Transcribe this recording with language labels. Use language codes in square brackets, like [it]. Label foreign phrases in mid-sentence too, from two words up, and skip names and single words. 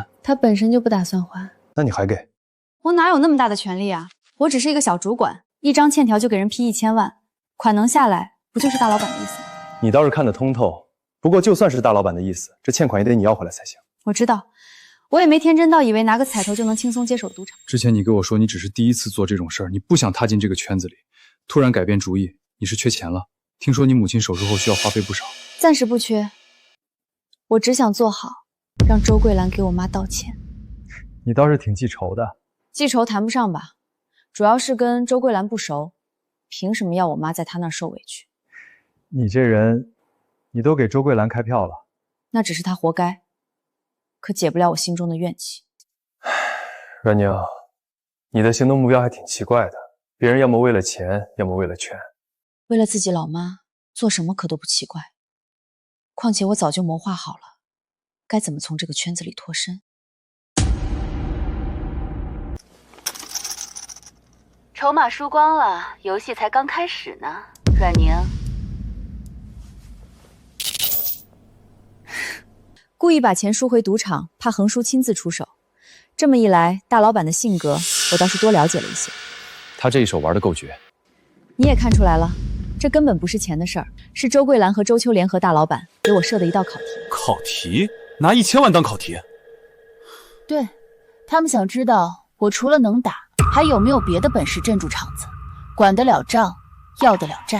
[zh] 他本身就不打算還。那你還給？我哪有那麼大的權利啊？我只是一個小主管，一張欠條就給人批1000萬，款能下來，不就是大老闆的意思？你倒是看得通透。不過就算是大老闆的意思，這欠款也得你要回來才行。我知道，我也沒天真到以為拿個彩頭就能輕鬆接手賭場。之前你跟我說你只是第一次做這種事兒，你不想踏進這個圈子裡，突然改變主意，你是缺錢了？聽說你母親手術後需要花費不少。暫時不缺，我只想做好，讓周桂蘭給我媽道歉。你倒是挺記仇的。記仇談不上吧，主要是跟周桂蘭不熟，憑什麼要我媽在她那兒受委屈？你這人，你都給周桂蘭開票了，那只是她活該，可解不了我心中的怨氣。阮寧，你的行動目標還挺奇怪的，別人要麼為了錢，要麼為了權。為了自己老媽，做什麼可都不奇怪。況且我早就謀劃好了，該怎麼從這個圈子裡脫身。籌碼輸光了，遊戲才剛開始呢，阮寧。故意把錢輸回賭場，怕橫叔親自出手。這麼一來，大老闆的性格我倒是多了解了一些。他這一手玩得夠絕。你也看出來了，這根本不是錢的事兒，是周桂蘭和周秋聯合大老闆給我設的一道考題。考題？拿1000萬當考題？對，他們想知道我除了能打，還有沒有別的本事鎮住場子，管得了賬，要得了債。